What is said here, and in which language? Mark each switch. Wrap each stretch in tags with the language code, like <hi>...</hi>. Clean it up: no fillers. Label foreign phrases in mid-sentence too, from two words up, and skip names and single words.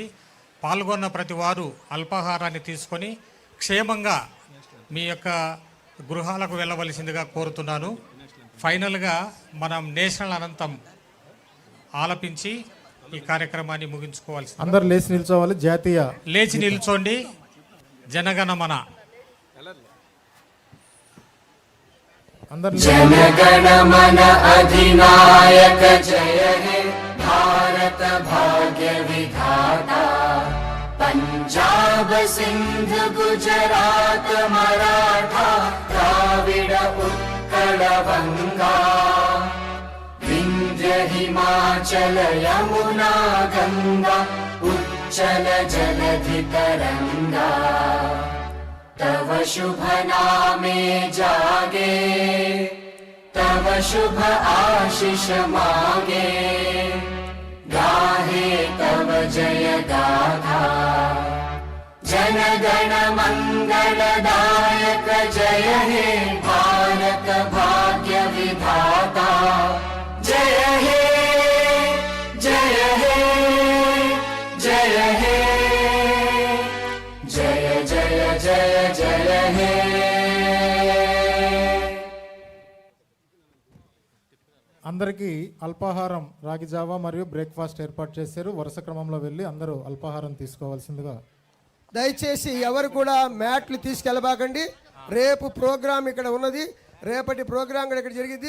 <te>పాల్గొన్న ప్రతి వారు అల్పాహారాన్ని తీసుకొని క్షేమంగా మీ యొక్క గృహాలకు వెళ్ళవలసిందిగా కోరుతున్నాను. ఫైనల్గా మనం నేషనల్ అనంతం ఆలపించి ఈ కార్యక్రమాన్ని ముగించుకోవాల్సి. అందరు లేచి నిల్చోవాలి. జాతీయ లేచి నిల్చోండి. జనగణమన.</te> <bn>জনগণমন অধিনায়ক জয় হে ভারত ভাগ্য বিধাতা পঞ্জাব সিন্ধ গুজরাত মরাঠা দ্রাবিড় উৎকল গঙ্গা বিন্ধ্য হিমাচল যমুনা গঙ্গা উচ্ছল জলধি তরঙ্গ তব শুভ নামে জাগে তব শুভ আশিস মাগে গাহে তব জয় গাথা জনগণ মঙ্গলদায়ক জয় হে ভারত ভাগ্য বিধাতা জয় হে জয় হে জয় হে জয় জয় জয় জয় হে.</bn> <te>అందరికీ అల్పాహారం రాగి జావా మరియు బ్రేక్ఫాస్ట్ ఏర్పాటు చేశారు. వరుస క్రమంలో వెళ్ళి అందరూ అల్పాహారం తీసుకోవాల్సిందిగా. దయచేసి ఎవరు కూడా మ్యాట్లు తీసుకెళ్ళబాకండి. రేపు ప్రోగ్రాం ఇక్కడ ఉన్నది. రేపటి ప్రోగ్రాం కూడా ఇక్కడ జరిగింది.</te>